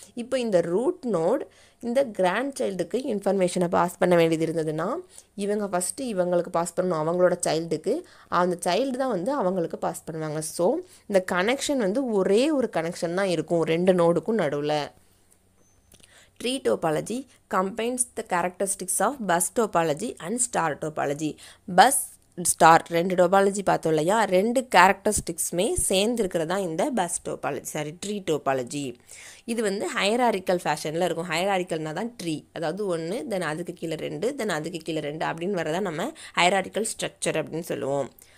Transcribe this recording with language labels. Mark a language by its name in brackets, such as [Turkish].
[Tamil] இப்போ இந்த root note இந்த கிராண்ட் சைல்டுக்கு இன்ஃபர்மேஷனை பாஸ் பண்ண வேண்டியது இருந்ததுன்னா இவங்க ஃபஸ்ட்டு இவங்களுக்கு பாஸ் பண்ணணும் அவங்களோட சைல்டுக்கு, அந்த சைல்டு தான் வந்து அவங்களுக்கு பாஸ் பண்ணுவாங்க. ஸோ இந்த கனெக்ஷன் வந்து ஒரே ஒரு கனெக்ஷன் தான் இருக்கும் 2 நோடுக்கும் நடுவில். [English] Tree topology combines the characteristics of bus topology and star topology. [Tamil] Bus star 2 topology பார்த்தோம் இல்லையா, 2 கேரக்டரிஸ்டிக்ஸுமே சேர்ந்து இருக்கிறதா இந்த பஸ் டோபாலஜி ட்ரீ டோபாலஜி. இது வந்து ஹையராரிக்கல் ஃபேஷனில் இருக்கும். ஹையராரிக்கல்னால் தான் ட்ரீ, அதாவது 1 தென் அதுக்கு கீழே 2 தென் அதுக்கு கீழே 2 அப்படின்னு வரதான் நம்ம ஹையராரிக்கல் ஸ்ட்ரக்சர் அப்படின்னு சொல்லுவோம்.